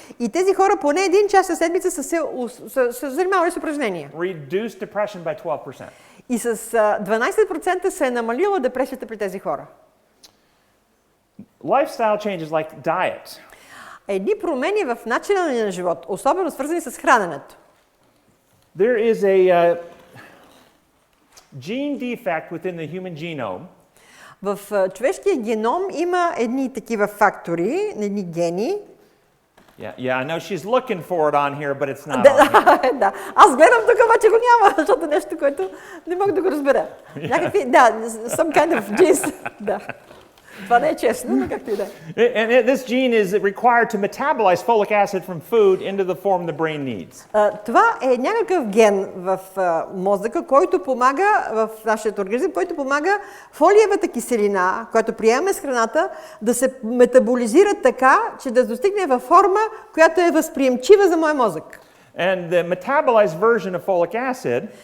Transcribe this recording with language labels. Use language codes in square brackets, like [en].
[bg] И тези хора поне един час на седмица са се занимавали с упражнения. [en] Reduced depression by 12%. [bg] И с 12% се е намалила депресията при тези хора. [en] Lifestyle changes like diet. [bg] Едни промени в начина на живот, особено свързани с храненето. [en] There is a gene defect within the human genome. [bg] В човешкия геном има едни такива фактори, едни гени. [en] Yeah, I know she's looking for it on here, but it's not on here. [bg] Да, аз гледам тук, обаче го няма, защото нещо, което не мога да го разбера. Някакви, [en] some kind of genes. [bg] Да. Това не е честно, но както и да е. [en] And this gene is required to metabolize folic acid from food into the form the brain needs. [bg] Това е някакъв ген в мозъка, който помага в нашия организъм, който помага фолиевата киселина, която приемаме с храната, да се метаболизира така, че да достигне във форма, която е възприемчива за моя мозък. [en] And the metabolized version of folic acid